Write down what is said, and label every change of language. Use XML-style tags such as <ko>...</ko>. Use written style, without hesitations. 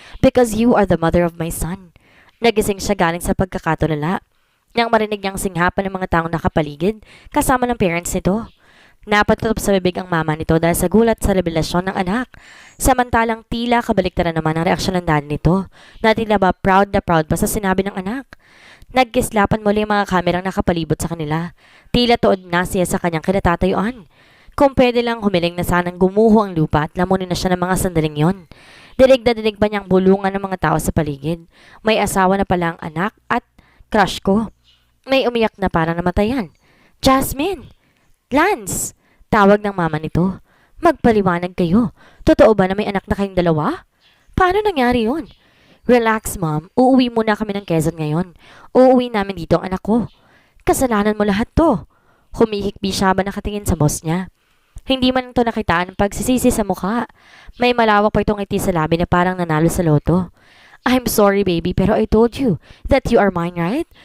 <en>Because you are the mother of my son.</en> <tl>Nagising siya galing sa pagkakatulala. Nang marinig niyang singhapan ng mga taong nakapaligid, kasama ng parents nito. Napatutup sa bibig ang mama nito dahil sa gulat sa revelasyon ng anak. Samantalang tila kabaliktaran naman ang reaksyon ng dad nito na tila ba proud na proud pa sa sinabi ng anak. Nagkislapan muli ang mga kamerang nakapalibot sa kanila. Tila tuod na siya sa kanyang kinatatayuan. Kung pwede lang humiling na sanang gumuho ang lupa at lamunin na siya ng mga sandaling yon. Dinig na dinig pa niyang bulungan ng mga tao sa paligid. May asawa na pala ang anak at crush ko. May umiyak na parang namatayan. Jasmine! Lance! Tawag ng mama nito. Magpaliwanag kayo. Totoo ba na may anak na kayong dalawa? Paano nangyari yun?</tl> <en>Relax, mom.</en> <tl>Uuwi muna kami ng Quezon ngayon. Uuwi namin dito ang anak ko. Kasalanan mo lahat to. Humihikbi siya ba nakatingin sa boss niya. Hindi man ito nakitaan ng pagsisisi sa mukha. May malawak pa itong ngiti sa labi na parang nanalo sa loto.</tl> <en>I'm sorry, baby, pero I told you that you are mine, right?</en>